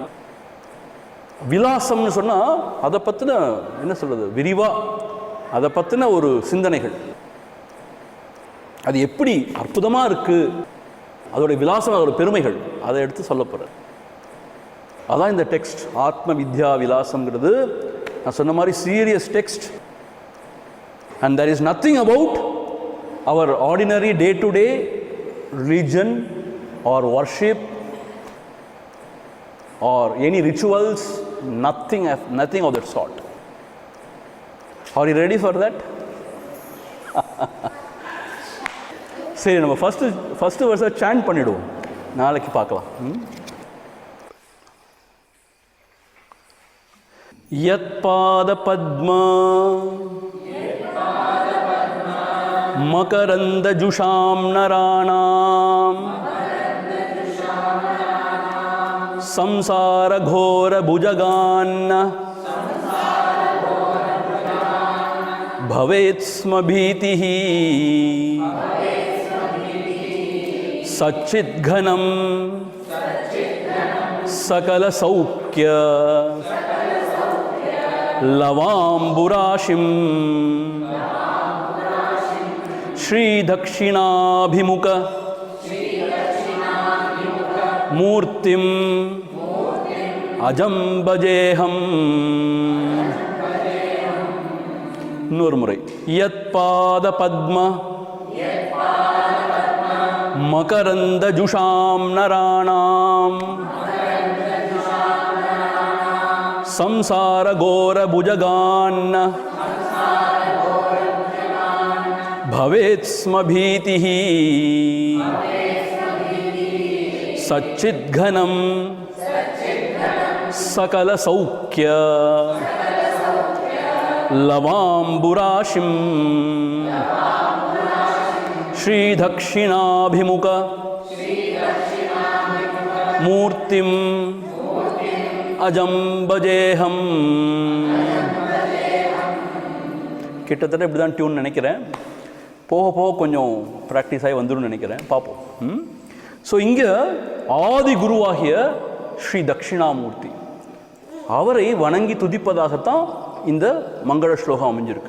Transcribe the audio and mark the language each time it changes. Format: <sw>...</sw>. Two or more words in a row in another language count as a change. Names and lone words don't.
<ta>விலாசம்னு சொன்னால் அதை பற்றின என்ன சொல்கிறது, விரிவாக அதை பற்றின ஒரு சிந்தனைகள், அது எப்படி அற்புதமாக இருக்குது, அதோடைய விலாசம், அதோட பெருமைகள், அதை எடுத்து சொல்ல போகிறார். அதான் இந்த டெக்ஸ்ட் ஆத்ம வித்யா விலாசம்ங்கிறது. நான் சொன்ன மாதிரி சீரியஸ் டெக்ஸ்ட்.</ta> <en>அண்ட் there is nothing about our ordinary day to day religion or worship or any rituals, nothing of that sort. Are you ready for that?</en> <ta>சரி, நம்ம ஃபஸ்ட்டு வருஷம் சாண்ட் பண்ணிவிடுவோம். நாளைக்கு பார்க்கலாம்.</ta> <sa>यत् पाद पद्म मकरन्द जुषां नराणाम् संसार घोर भुजगान्न भवेत् स्म भीतिः सच्चिद्घनं सकलसौख्य लवाम्बुराशिं श्रीदक्षिणाभिमुख मूर्तिम् अजं भजेऽहम्.</sa> <ta>இன்னொரு முறை.</ta> <sa>यत् पाद पद्म मकरन्द जुषां नराणाम् சம்சார கோர புஜகான்ன भवेत् स्म भीतिः सच्चिद्घनं सकल सौख्य लवाम्बुराशिं श्रीदक्षिणाभिमुख मूर्तिम् अजं भजेऽहम्.</sa> <ta>கிட்டத்தட்ட இப்படி தான் டியூன் நினைக்கிறேன். போக போக கொஞ்சம் ப்ராக்டிஸ் ஆகி வந்துடும் நினைக்கிறேன். பார்ப்போம். ஸோ இங்கே ஆதி குருவாகிய ஸ்ரீ தட்சிணாமூர்த்தி அவரை வணங்கி துதிப்பதாகத்தான் இந்த மங்கள ஸ்லோகம் அமைஞ்சிருக்கு.</ta>